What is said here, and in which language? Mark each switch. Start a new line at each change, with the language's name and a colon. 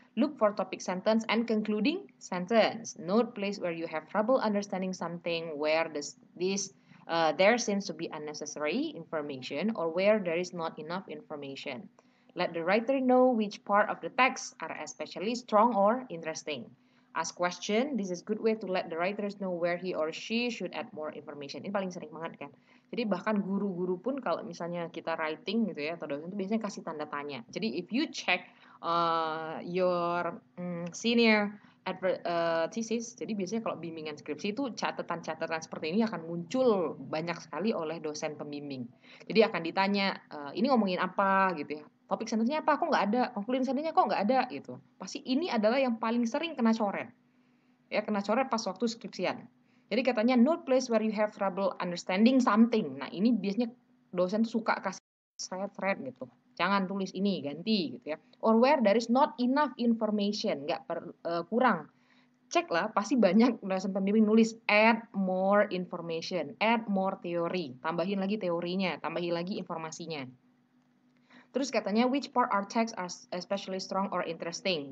English: Look for topic sentence and concluding sentence. Note place where you have trouble understanding something, where there seems to be unnecessary information, or where there is not enough information. Let the writer know which part of the text are especially strong or interesting. Ask question. This is good way to let the writers know where he or she should add more information.
Indonesian: Ini paling sering banget kan. Jadi bahkan guru-guru pun kalau misalnya kita writing gitu ya, atau dosen itu biasanya kasih tanda tanya. Jadi
English: if you check your senior thesis.
Indonesian: Jadi biasanya kalau bimbingan skripsi itu catatan-catatan seperti ini akan muncul banyak sekali oleh dosen pembimbing. Jadi akan ditanya, ini ngomongin apa gitu ya. Topik sentence-nya apa? Kok nggak ada? Conclusion sentence-nya kok nggak ada gitu. Pasti ini adalah yang paling sering kena coret. Ya, kena coret pas waktu skripsian. Jadi katanya note place where you have trouble understanding something. Nah, ini biasanya dosen tuh suka kasih thread gitu. Jangan tulis ini, ganti gitu ya.
English: Or where there is not enough information,
Indonesian: kurang. Cek lah, pasti banyak dosen pembimbing nulis
English: add more information, add more theory,
Indonesian: tambahin lagi teorinya, tambahin lagi informasinya. Terus katanya
English: which part our text are especially strong or interesting.